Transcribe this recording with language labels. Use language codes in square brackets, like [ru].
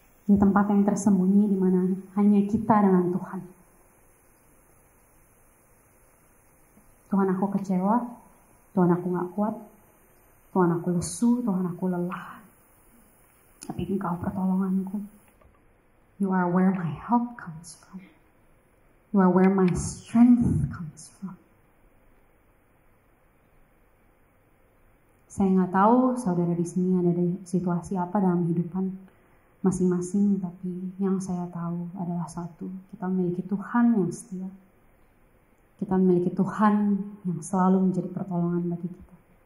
[id] Di tempat yang tersembunyi di mana hanya kita dengan Tuhan. Tuhan, aku kecewa, Tuhan, aku gak kuat, Tuhan, aku lesu, Tuhan, aku lelah. Tapi Engkau pertolonganku. [en] You are where my help comes from. You are where my strength comes from. [id] Saya gak tahu saudara di sini ada di situasi apa dalam kehidupan masing-masing, tapi yang saya tahu adalah satu, kita memiliki Tuhan yang setia. Kita memiliki Tuhan yang selalu menjadi pertolongan bagi kita.